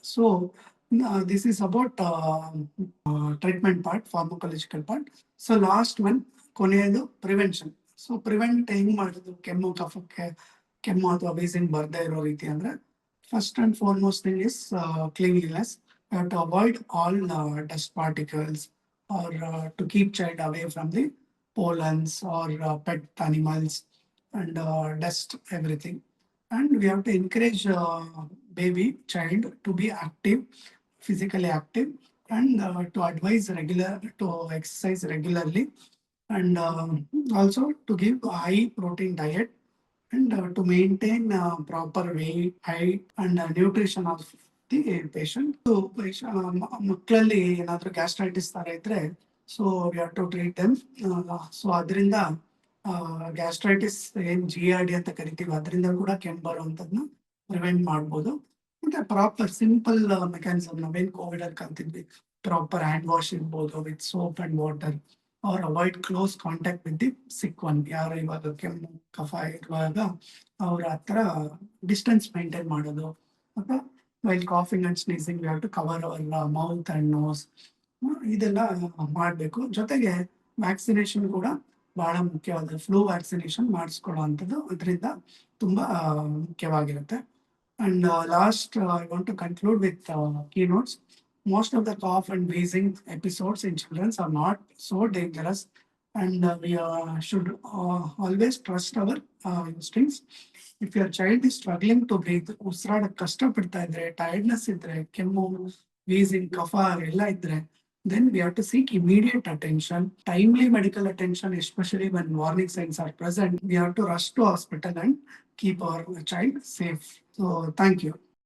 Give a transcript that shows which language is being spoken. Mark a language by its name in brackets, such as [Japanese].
[English] So this is about treatment part, pharmacological part. So last one, [Kannada] ಕೊನೆಯದು prevention. So prevent ಹೆಂಗ್ ಮಾಡೋದು ಕೆಮ್ಮು ಕಫಕ್ಕೆ, ಕೆಮ್ಮು ಅಥವಾ ವೀಸಿಂಗ್ ಬರ್ದೇ ಇರೋ ರೀತಿ ಅಂದ್ರೆ, [English] First and foremost thing is cleanliness. You have to avoid all dust particles, or to keep child away from the pollens or pet animals and dust, everything. And we have to encourage baby child to be active, physically active, and to advise to exercise regularly, and also to give high protein diet, and to maintain proper weight, height, and nutrition of the patient. So [Kannada] ಮಕ್ಕಳಲ್ಲಿ ಏನಾದ್ರು gastritis ತರ ಇದ್ರೆ, [English] So we have to treat them. [Kannada] So ಅದರಿಂದ gastritis ಏನ್ GERD ಅಂತ ಕರಿತೀವಿ ಅದರಿಂದ ಕೂಡ ಕೆಮ್ಮು ಬರುವಂತದ್ನ ಪ್ರಿವೆಂಟ್ ಮಾಡ್ಬೋದು. [English] ಮತ್ತೆ proper simple mechanism, [Kannada] ನಾವೇನ್ ಕೋವಿಡ್ ಅಲ್ಲಿ ಕಲ್ತಿದ್ವಿ, [English] Proper hand wash ಇರ್ಬೋದು with soap and water, or avoid close contact with the sick one. [Kannada] ಯಾರು ಇವಾಗ ಕೆಮ್ಮು ಕಫ ಇರುವಾಗ ಅವ್ರ ಹತ್ರ ಡಿಸ್ಟೆನ್ಸ್ ಮೇಂಟೈನ್ ಮಾಡೋದು. [English] ಅಥವಾ while coughing and sneezing we have to cover our mouth and nose, [Kannada] ಇದೆಲ್ಲ ಮಾಡಬೇಕು. ಜೊತೆಗೆ ವ್ಯಾಕ್ಸಿನೇಷನ್ ಕೂಡ ಬಹಳ ಮುಖ್ಯವಾದ, ಫ್ಲೂ ವ್ಯಾಕ್ಸಿನೇಷನ್ ಮಾಡಿಸ್ಕೊಳ್ಳುವಂಥದ್ದು ಅದರಿಂದ ತುಂಬಾ ಮುಖ್ಯವಾಗಿರುತ್ತೆ. [English] And last I want to conclude with key notes. Most of the cough and wheezing episodes in children are not so dangerous, and we should always trust our instincts. If your child is struggling to breathe, [Kannada] ಉಸಿರಾಡ ಕಷ್ಟ ಪಡ್ತಾ ಇದ್ರೆ, tiredness ಇದ್ರೆ, ಕೆಮ್ಮು, wheezing, ಕಫ ಎಲ್ಲ ಇದ್ರೆ, [English] then we have to seek immediate attention, timely medical attention, especially when warning signs are present. We have to rush to hospital and keep our child safe. So thank you.